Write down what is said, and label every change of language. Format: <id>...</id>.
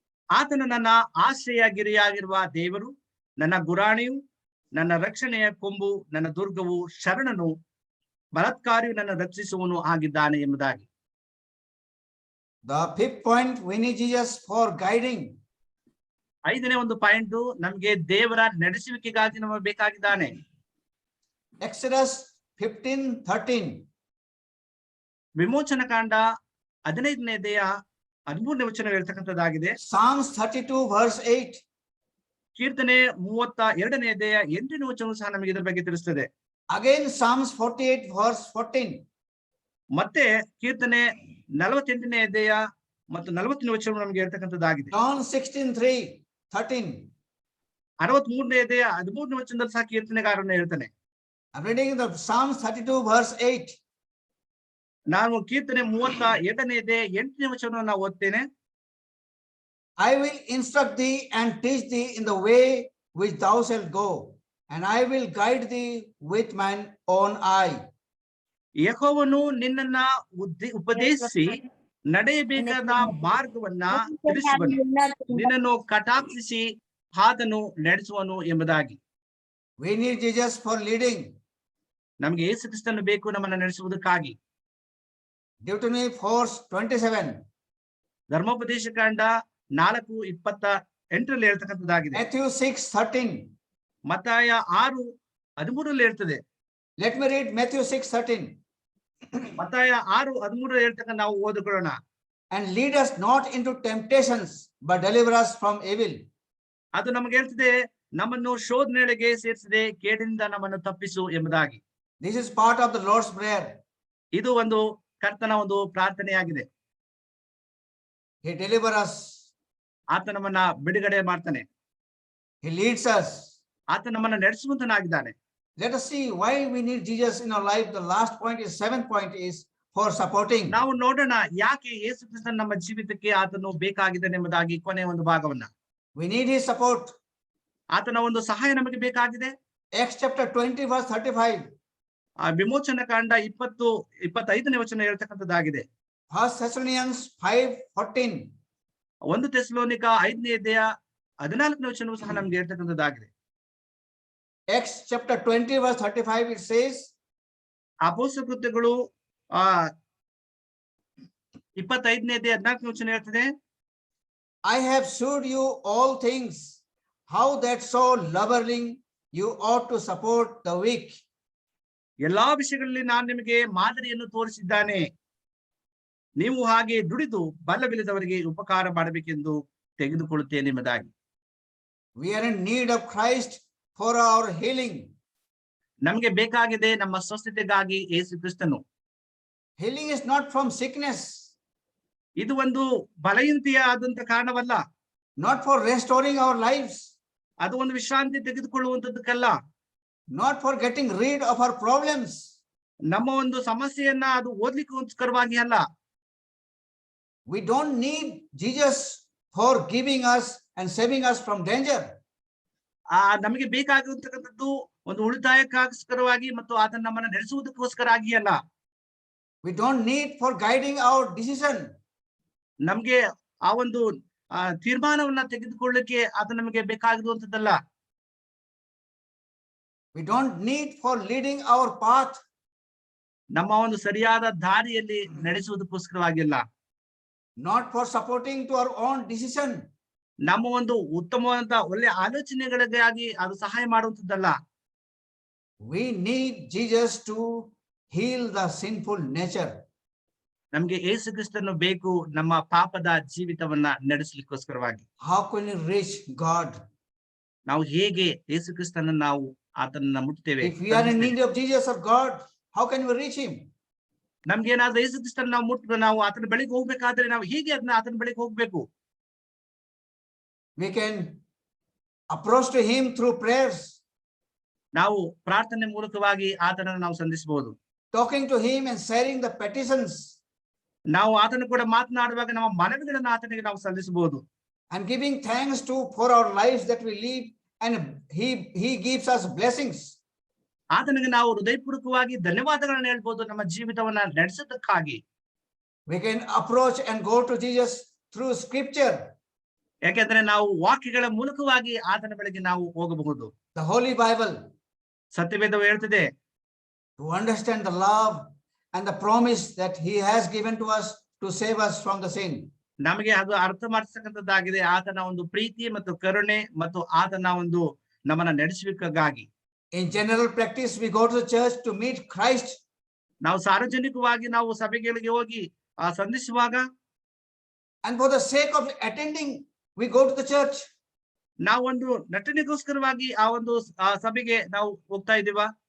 <kn>ಆತನು ನನ್ನ ಆಶ್ರಯ ಗಿರಿಯಾಗಿರುವ ದೇವರು, ನನ್ನ ಗುರಾಣಿಯು, ನನ್ನ ರಕ್ಷಣೆಯ ಕೊಂಬು, ನನ್ನ ದುರ್ಗವು, ಶರಣನು, ಬಲಾತ್ಕಾರಿಯು ನನ್ನ ರಕ್ಷಿಸುವನು ಆಗಿದ್ದಾನೆ ಎಂಬುದಾಗಿ.</kn> <en>The fifth point, we need Jesus for guiding.</en> <kn>5ನೇ ಒಂದು ಪಾಯಿಂಟ್, ನಮ್ಗೆ ದೇವರ ನಡೆಸುವಿಕೆಗಾಗಿ ನಮಗೆ ಬೇಕಾಗಿದ್ದಾನೆ.</kn> <en>Exodus 15:13.</en> <kn>ವಿಮೋಚನ ಕಾಂಡ 15ನೇ ಅಧ್ಯಾಯ 13ನೇ ವಚನ ಹೇಳ್ತಕ್ಕಂಥದ್ದಾಗಿದೆ.</kn> <en>Psalms 32 verse 8.</en> <kn>ಕೀರ್ತನೆ 32ನೇ ಅಧ್ಯಾಯ 8ನೇ ವಚನ ಸಹ ನಮಗೆ ಇದರ ಬಗ್ಗೆ ತಿಳಿಸ್ತದೆ.</kn> <en>Again Psalms 48 verse 14.</en> <kn>ಮತ್ತೆ ಕೀರ್ತನೆ 48ನೇ ಅಧ್ಯಾಯ ಮತ್ತು 40ನೇ ವಚನ ನಮಗೆ ಹೇಳ್ತಕ್ಕಂಥದ್ದಾಗಿದೆ.</kn> <en>John 16:13.</en> <kn>63ನೇ ಅಧ್ಯಾಯ 13ನೇ ವಚನದಲ್ಲಿ ಸಹ ಕೀರ್ತನೆಗಾರನ ಹೇಳ್ತಾನೆ.</kn> <en>I'm reading the Psalms 32 verse 8.</en> <kn>ನಾನು ಕೀರ್ತನೆ 32ನೇ ಅಧ್ಯಾಯ 8ನೇ ವಚನವನ್ನು ಓದ್ತೇನೆ.</kn> <en>I will instruct thee and teach thee in the way which thou shalt go, and I will guide thee with mine own eye.</en> <kn>ಯೆಹೋವನು ನಿನ್ನನ್ನ ಉಪದೇಶಿಸಿ ನಡೆಯಬೇಕಾದ ಮಾರ್ಗವನ್ನ ತಿಳಿಸುವನು, ನಿನ್ನನ್ನು ಕಟಾಕ್ಷಿಸಿ ಹಾದನು ನಡೆಸುವನು ಎಂಬುದಾಗಿ.</kn> <en>We need Jesus for leading.</en> <kn>ನಮ್ಗೆ ಯೇಸು ಕ್ರಿಸ್ತನು ಬೇಕು ನಮ್ಮನ್ನ ನಡೆಸುವುದಕ್ಕಾಗಿ.</kn> <en>Deuteronomy 4:27.</en> <kn>ಧರ್ಮೋಪದೇಶ ಕಾಂಡ 4:28 ಹೇಳ್ತಕ್ಕಂಥದ್ದಾಗಿದೆ.</kn> <en>Matthew 6:13.</en> <kn>ಮತ್ತಾಯ 6:13 ಹೇಳ್ತದೆ.</kn> <en>Let me read Matthew 6:13.</en> <kn>ಮತ್ತಾಯ 6:13 ಹೇಳ್ತಕ್ಕಂಥ ನಾವು ಓದಿಕೊಳ್ಳೋಣ.</kn> <en>And lead us not into temptations, but deliver us from evil.</en> <kn>ಅದು ನಮಗೆ ಹೇಳ್ತದೆ, ನಮ್ಮನ್ನು ಶೋಧನೆಗೆ ಸೇರಿಸದೆ ಕೇಡಿನಿಂದ ನಮ್ಮನ್ನು ತಪ್ಪಿಸು ಎಂಬುದಾಗಿ.</kn> <en>This is part of the Lord's Prayer.</en> <kn>ಇದು ಒಂದು ಕರ್ತನ ಒಂದು ಪ್ರಾರ್ಥನೆಯಾಗಿದೆ.</kn> <en>He delivers us.</en> <kn>ಆತ ನಮ್ಮನ್ನ ಬಿಡುಗಡೆ ಮಾಡ್ತಾನೆ.</kn> <en>He leads us.</en> <kn>ಆತ ನಮ್ಮನ್ನ ನಡೆಸುವಂತನಾಗಿದ್ದಾನೆ.</kn> <en>Let us see why we need Jesus in our life. The last point is 7th point is for supporting.</en> <kn>ನಾವು ನೋಡೋಣ ಯಾಕೆ ಯೇಸು ಕ್ರಿಸ್ತನು ನಮ್ಮ ಜೀವಿತಕ್ಕೆ ಆತನು ಬೇಕಾಗಿದ್ದಾನೆ ಎಂಬುದಾಗಿ ಕೊನೆಯ ಒಂದು ಭಾಗವನ್ನ.</kn> <en>We need his support.</en> <kn>ಆತನ ಒಂದು ಸಹಾಯ ನಮಗೆ ಬೇಕಾಗಿದೆ.</kn> <en>Acts chapter 20 verse 35.</en> <kn>ಆ ವಿಮೋಚನ ಕಾಂಡ 20-25ನೇ ವಚನ ಹೇಳ್ತಕ್ಕಂಥದ್ದಾಗಿದೆ.</kn> <en>1 Thessalonians 5:14.</en> <kn>1 ಥೆಸಲೋನಿಕ 5ನೇ ಅಧ್ಯಾಯ 14ನೇ ವಚನವೂ ಸಹ ನಮ್ಗೆ ಹೇಳ್ತಕ್ಕಂಥದ್ದಾಗಿದೆ.</kn> <en>Acts chapter 20 verse 35 it says,</en> <kn>ಅಪೊಸ್ತಲ ಕೃತ್ಯಗಳು 25ನೇ ಅಧ್ಯಾಯ 14ನೇ ವಚನ ಹೇಳ್ತದೆ,</kn> <en>I have showed you all things, how that so laboring you ought to support the weak.</en> <kn>ಎಲ್ಲಾ ವಿಷಯಗಳಲ್ಲಿ ನಾನು ನಿಮಗೆ ಮಾದರಿಯನ್ನು ತೋರಿಸಿದ್ದಾನೆ, ನೀವು ಹಾಗೆ ದುಡಿದು ಬಲವಿಲ್ಲದವರಿಗೆ ಉಪಕಾರ ಮಾಡಬೇಕೆಂದು ತೆಗೆದುಕೊಳ್ಳುತ್ತೇನೆ ಎಂಬುದಾಗಿ.</kn> <en>We are in need of Christ for our healing.</en> <kn>ನಮಗೆ ಬೇಕಾಗಿದೆ ನಮ್ಮ ಸ್ವಸ್ಥತೆಗಾಗಿ ಯೇಸು ಕ್ರಿಸ್ತನು.</kn> <en>Healing is not from sickness.</en> <kn>ಇದು ಒಂದು ಬಲಹೀನತೆಯ ಆದಂತ ಕಾರಣವಲ್ಲ.</kn> <en>Not for restoring our lives.</en> <kn>ಅದು ಒಂದು ವಿಶ್ರಾಂತಿ ತೆಗೆದುಕೊಳ್ಳುವಂತದ್ದಕ್ಕಲ್ಲ.</kn> <en>Not for getting rid of our problems.</en> <kn>ನಮ್ಮ ಒಂದು ಸಮಸ್ಯೆಯನ್ನ ಅದು ಓದ್ಲಿಕ್ಕೋಸ್ಕರವಾಗಿ ಅಲ್ಲ.</kn> <en>We don't need Jesus for giving us and saving us from danger.</en> <kn>ನಮಗೆ ಬೇಕಾಗಿರ್ತಕ್ಕಂಥದ್ದು ಒಂದು ಉಳಿತಾಯಕ್ಕೋಸ್ಕರವಾಗಿ ಮತ್ತು ಆತನ ನಮ್ಮನ್ನ ನಡೆಸುವುದಕ್ಕೋಸ್ಕರ ಆಗಿ ಅಲ್ಲ.</kn> <en>We don't need for guiding our decision.</en> <kn>ನಮ್ಗೆ ಆ ಒಂದು ತೀರ್ಮಾನವನ್ನ ತೆಗೆದುಕೊಳ್ಳಲಿಕ್ಕೆ ಆತ ನಮಗೆ ಬೇಕಾಗಿರುವಂತದ್ದಲ್ಲ.</kn> <en>We don't need for leading our path.</en> <kn>ನಮ್ಮ ಒಂದು ಸರಿಯಾದ ದಾರಿಯಲ್ಲಿ ನಡೆಸುವುದಕ್ಕೋಸ್ಕರವಾಗಿಲ್ಲ,</kn> <en>Not for supporting to our own decision.</en> <kn>ನಮ್ಮ ಒಂದು ಉತ್ತಮವಾದ ಒಳ್ಳೆ ಆಲೋಚನೆಗಳಿಗಾಗಿ ಅದು ಸಹಾಯ ಮಾಡುವಂತದ್ದಲ್ಲ.</kn> <en>We need Jesus to heal the sinful nature.</en> <kn>ನಮ್ಗೆ ಯೇಸು ಕ್ರಿಸ್ತನು ಬೇಕು ನಮ್ಮ ಪಾಪದ ಜೀವಿತವನ್ನ ನಡೆಸಲಿಕ್ಕೋಸ್ಕರವಾಗಿ.</kn> <en>How can we reach God?</en> <kn>ನಾವು ಹೇಗೆ ಯೇಸು ಕ್ರಿಸ್ತನನ್ನ ನಾವು ಆತನನ್ನ ಮುಟ್ತೇವೆ?</kn> <en>If we are in need of Jesus or God, how can we reach him?</en> <kn>ನಮ್ಗೆ ಏನಾದ್ರೂ ಯೇಸು ಕ್ರಿಸ್ತನ ನಾವು ಮುಟ್ಟಿದ್ರೆ ನಾವು ಆತನ ಬಳಿಗೆ ಹೋಗ್ಬೇಕಾದ್ರೆ ನಾವು ಹೇಗೆ ಅದನ್ನ ಆತನ ಬಳಿಗೆ ಹೋಗ್ಬೇಕು?</kn> <en>We can approach to him through prayers,</en> <kn>ನಾವು ಪ್ರಾರ್ಥನೆ ಮೂಲಕವಾಗಿ ಆತನನ್ನು ನಾವು ಸಂಧಿಸಬಹುದು.</kn> <en>talking to him and sharing the petitions,</en> <kn>ನಾವು ಆತನ ಕೂಡ ಮಾತನಾಡುವಾಗ ನಮ್ಮ ಮನವಿಗಳನ್ನ ಆತನಿಗೆ ನಾವು ಸಲ್ಲಿಸಬಹುದು.</kn> <en>and giving thanks to for our lives that we live, and he gives us blessings.</en> <kn>ಆತನಿಗೆ ನಾವು ಹೃದಯಪೂರ್ವಕವಾಗಿ ಧನ್ಯವಾದಗಳನ್ನ ಹೇಳ್ಬೋದು ನಮ್ಮ ಜೀವಿತವನ್ನ ನಡೆಸೋದಕ್ಕಾಗಿ.</kn> <en>We can approach and go to Jesus through scripture,</en> <kn>ಯಾಕೆಂದ್ರೆ ನಾವು ವಾಕ್ಯಗಳ ಮೂಲಕವಾಗಿ ಆತನ ಬಳಿಗೆ ನಾವು ಹೋಗಬಹುದು.</kn> <en>the Holy Bible,</en> <kn>ಸತ್ಯವೇದವು ಹೇಳ್ತಿದೆ,</kn> <en>to understand the love and the promise that he has given to us to save us from the sin.</en> <kn>ನಮಗೆ ಅದು ಅರ್ಥ ಮಾಡಿಸ್ತಕ್ಕಂಥದ್ದಾಗಿದೆ ಆತನ ಒಂದು ಪ್ರೀತಿ ಮತ್ತು ಕರುಣೆ ಮತ್ತು ಆತನ ಒಂದು ನಮ್ಮನ್ನ ನಡೆಸುವಿಕೆಗಾಗಿ.</kn> <en>In general practice, we go to the church to meet Christ.</en> <kn>ನಾವು ಸಾರ್ವಜನಿಕವಾಗಿ ನಾವು ಸಭೆಗಳಿಗೆ ಹೋಗಿ ಸಂಧಿಸುವಾಗ,</kn> <en>And for the sake of attending, we go to the church.</en> <kn>ನಾವೊಂದು ನಟನೆಗೋಸ್ಕರವಾಗಿ ಆ ಒಂದು ಸಭೆಗೆ ನಾವು ಹೋಗ್ತಾ ಇದೀವ.</kn>